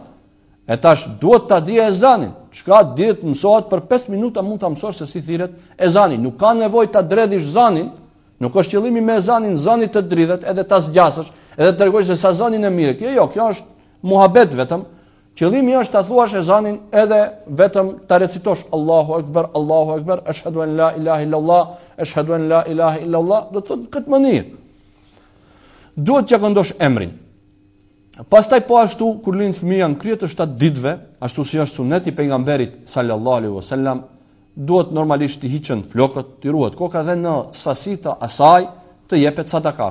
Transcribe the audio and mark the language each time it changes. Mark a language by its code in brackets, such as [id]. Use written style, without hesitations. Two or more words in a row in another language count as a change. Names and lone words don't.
[sq] E tash duhet ta dije ezanin. Çka dihet mësohet për 5 minuta mund ta mësosh se si thirret ezani. Nuk ka nevojë ta dredhish zanin. Nuk është qëllimi me ezanin, zani të dridhet, edhe ta zgjasësh, edhe të tregosh se sa zanin e mirë. Kjo është muhabet vetëm. Qëllimi është ta thuash ezanin edhe vetëm ta recitosh [ar] Allahu Akbar, ashhadu an la ilaha illallah, [sq] ashhadu an la ilaha illallah, do të thotë këtë mënyrë. Duhet që këndosh emrin. Pastaj po ashtu kur lind fëmia në krye të 7 ditëve, ashtu si është suneti pejgamberit [ar] sallallahu alaihi wasallam, [sq] duhet normalisht të hiqen flokët, të ruhet koka dhe në sasi të asaj të jepet sadaka.